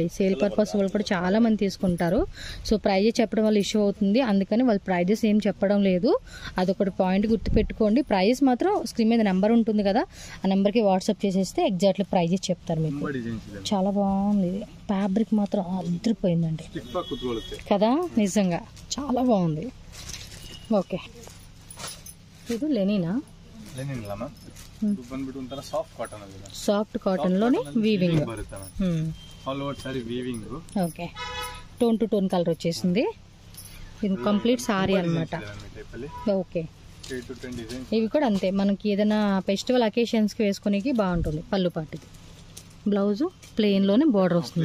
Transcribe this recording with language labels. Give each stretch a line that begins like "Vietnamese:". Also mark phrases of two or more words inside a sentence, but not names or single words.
English: sale purpose
Telugu: వాళ్ళు కూడా చాలా మంది తీసుకుంటారు. సో ప్రైజెస్ చెప్పడం వల్ల ఇష్యూ అవుతుంది, అందుకని వాళ్ళు ప్రైజెస్ ఏం చెప్పడం లేదు. అదొకటి పాయింట్ గుర్తుపెట్టుకోండి. ప్రైజెస్ మాత్రం స్క్రీన్ మీద నెంబర్ ఉంటుంది కదా, ఆ నెంబర్కి వాట్సాప్ చేసేస్తే
English: exactly prices
Telugu: చెప్తారు మీకు. చాలా బాగుంది. ఫ్యాబ్రిక్ మాత్రం అదిరిపోయిందండి కదా, నిజంగా చాలా బాగుంది.
Kannada: ఓకే ಇದು ಲೆನಿನಾ? ಲೆನಿನ್ ಅಲ್ಲ ಮ್ಯಾಮ್, ಇದು ಬಂದ್ಬಿಟ್ಟು ಒಂತರ
English: soft cotton
Kannada: ಅಲ್ಲಿ.
English: soft cotton
Telugu: లోనే వీవింగ్
English: ಬರುತ್ತೆ all over saree weaving. okay tone to tone colour
Telugu: వచ్చేసింది. ఇది
English: complete saree
Telugu: అన్నమాట. ఓకే ఇవి కూడా అంతే, మనకి ఏదైనా
English: festival occasions
Telugu: కి వేసుకునేకి బాగుంటుంది. పళ్ళు పాటిది.
English: blouse plain
Telugu: లోనే బార్డర్ వస్తుంది.